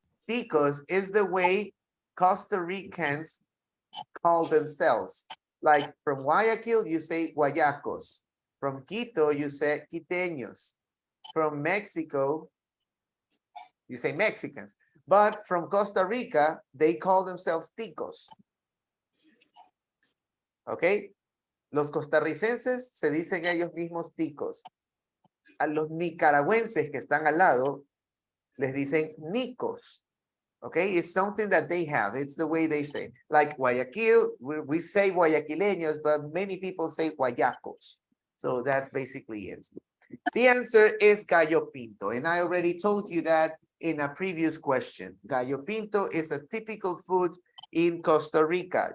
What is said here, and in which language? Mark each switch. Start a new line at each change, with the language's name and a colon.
English: ticos is the way Costa Ricans call themselves. Like from Guayaquil, you say Guayacos. From Quito, you say Quiteños. From Mexico, you say Mexicans. But from Costa Rica, they call themselves ticos. ¿Ok?
Spanish: Los costarricenses se dicen ellos mismos ticos. A los nicaragüenses que están al lado, les dicen nicos.
English: Okay, it's something that they have. It's the way they say. Like Guayaquil, we say Guayaquileños, but many people say Guayacos. So that's basically it. The answer is gallo pinto. And I already told you that in a previous question. Gallo pinto is a typical food in Costa Rica.